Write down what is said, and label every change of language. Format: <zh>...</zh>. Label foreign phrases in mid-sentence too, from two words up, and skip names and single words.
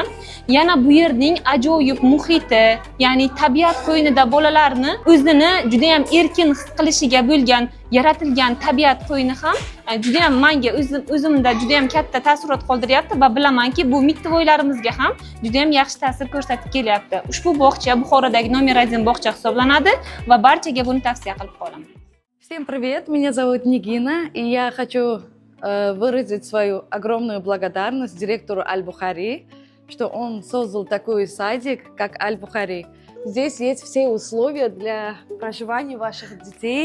<uz>Yana bu yerning ajoyib muhiti, ya'ni tabiat qo'ynida bolalarni o'zini juda ham erkin his qilishiga bo'lgan yaratilgan tabiat qo'yni ham juda ham menga o'zimda juda ham katta taassurot qoldiryapti va bilamanki, bu mittivoylarimizga ham juda ham yaxshi ta'sir ko'rsatib kelyapti. Ushbu bog'cha Buxorodagi номер 1 bog'cha hisoblanadi va barchaga buni tavsiya qilib qolaman.</uz> <ru>Всем привет, меня зовут Нигина, и я хочу выразить свою огромную благодарность директору Аль-Бухари, что он создал такой садик, как Аль-Бухари. Здесь есть все условия для проживания ваших детей.</ru>